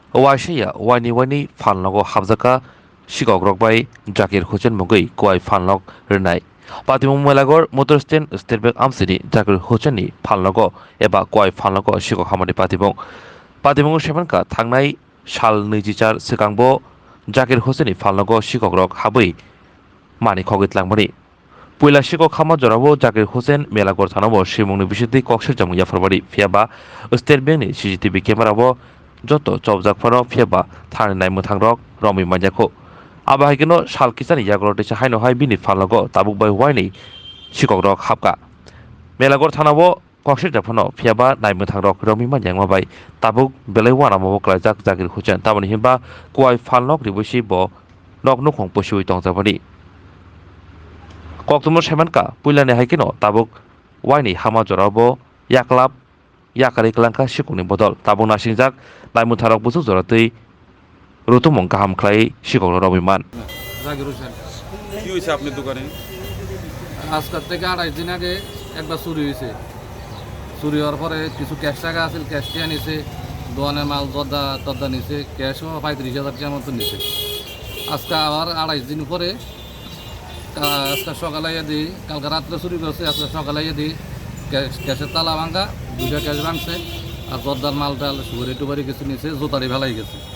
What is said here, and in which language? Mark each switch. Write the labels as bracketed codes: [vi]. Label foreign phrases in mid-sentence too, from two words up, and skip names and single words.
[brx] ওয়াইশাইয়া ওয়াইনি ফানলগ হাবজাকা শিকক bai জাকির হোসেন মুগৈ কোয়াই ফানলগ রনাই পাতিমুং মেলাগর মোটর স্টেট ব্যাংক আমসিনি জাকির হোসেননি ফানলগ এবা কোয়াই ফানলগ শিকক হামানি পাতিমুং সেমানকা থাंनाय साल 24 सिगांबो জাকির হোসেননি ফানলগ শিকক হাबै মানি খগিতলাংমনি পয়লা শিকক হামা জরাবো জাকির হোসেন মেলাগর থানাবো শিমুংনি বিশুদ্ধি কক্সের জামু ইয়াফরবাড়ি ফিয়াবা স্টেট ব্যাংকনি সিসিটিভি ক্যামেরাবো যত চবজাকফানো ফিয়াবা থানি নাইমু থাंgrok রমি মাইজাখো আবাহাইকেনো সাল কিসানি ইয়াগর দেশে হাইনো হাই বিনি ফানলগ তাবুক বাই ওয়াইনি শিকক হাবকা মেলাগর থানাবো কক্সের জাফানো ফিয়াবা নাইমু থাंgrok রমি মাইজাংমা বাই তাবুক বেলাই ওয়ানামাবো ক্লাইজাক জাকির হোসেন তাবনি হিমবা কোয়াই ফানলগ রিবুসি ব নক নুখং পশুই টংজাবানি কক্তম সেমানকা পুইলানি হাইকেনো তাবুক ওয়াইনি হামা জরাবো ইয়াকলাব ইয়াকারি ক্লাংকা শিকুনি বদল তাবুক নাসিংজাক লাইমু থারক বুসু জরাতৈ রুতুমং গাহাম খ্লাই শিকক রবিমান জাকির হোসেন। [bn] কি হয়েছে আপনার দোকানে? আজকের থেকে 28 দিন আগে একবার চুরি হয়েছে। চুরি হওয়ার পরে কিছু ক্যাশ টাকা আছে, ক্যাশ টিয়া নিছে, দোকানের মাল দরদা নিছে, ক্যাশও 35,000 টাকার মতো নিছে। আজকে আবার 28 দিন পরে আজকে সকালে দিই, কালকে রাত্রে চুরি করছে, আজকে সকালে দিই ক্যাশের তালা ভাঙা, 2টা ক্যাশ ভাঙছে, আর দরদার মাল টাল সুপারি টুপারি কিছু নিছে, জোতারি ফেলাই গেছে।